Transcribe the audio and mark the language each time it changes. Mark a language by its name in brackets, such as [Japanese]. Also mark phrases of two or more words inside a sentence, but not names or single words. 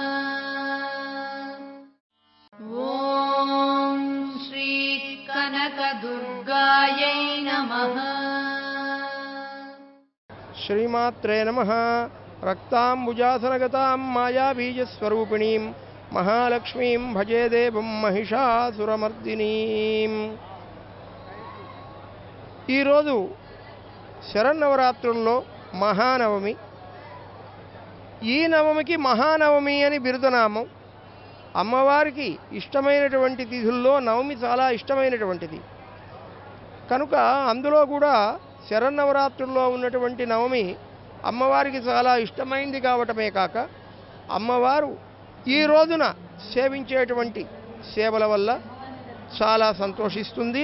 [Sanskrit] ॐ श्री कनकदुर्गायै नमः। श्रीमात्रे नमः। रक्ताम्बुजासनगतां मायाबीजस्वरूपिणीं महालक्ष्मीं भजे देवं महिषासुरमर्दिनीं। [Telugu] ఈరోజు శరన్నవరాత్రుల్లో మహానవమి. ఈ నవమికి మహానవమి అని బిరుదనామం. అమ్మవారికి ఇష్టమైనటువంటి తిథుల్లో నవమి చాలా ఇష్టమైనటువంటిది కనుక అందులో కూడా శరన్నవరాత్రుల్లో ఉన్నటువంటి నవమి అమ్మవారికి చాలా ఇష్టమైంది కావటమే కాక అమ్మవారు ఈ రోజున సేవించేటువంటి సేవల వల్ల చాలా సంతోషిస్తుంది.